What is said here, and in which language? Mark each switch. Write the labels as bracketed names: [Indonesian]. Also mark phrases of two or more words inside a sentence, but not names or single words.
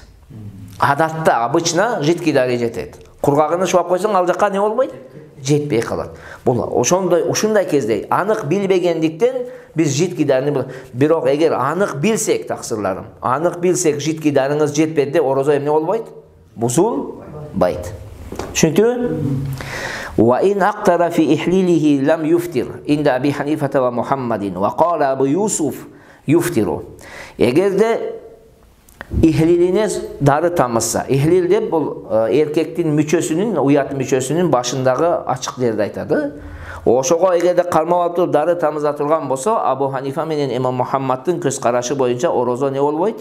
[Kyrgyz] Адатта, обычно жидкий дары жетет. Кургагыны шубап койсоң, ал жакка не болбойт? Жетпей калат. Бул ушундай кезде анык билбегендиктен биз жидкий дарыны, бирок эгер анык билсек, таксырларым, анык билсек жидкий дарыңыз жетпеди, орозо эмне болбойт? Бузулбайт. Түшүнүктүбү? [Arabic] وإن أقطر في إحليله لم يفطر عند أبي حنيفة ومحمد وقال أبو يوسف يفطر. [Kyrgyz] Эгерде иhlилине дары тамызса, иhlил деп бул эркектин мүчөсүнүн, уят мүчөсүнүн башындагы ачык жерди айтады. Ошого эгерде кармап алып туруп дары тамыза турган болсо, Абу Ханифа менен Имам Мухаммаддын көз карашы боюнча орозо не болбойт?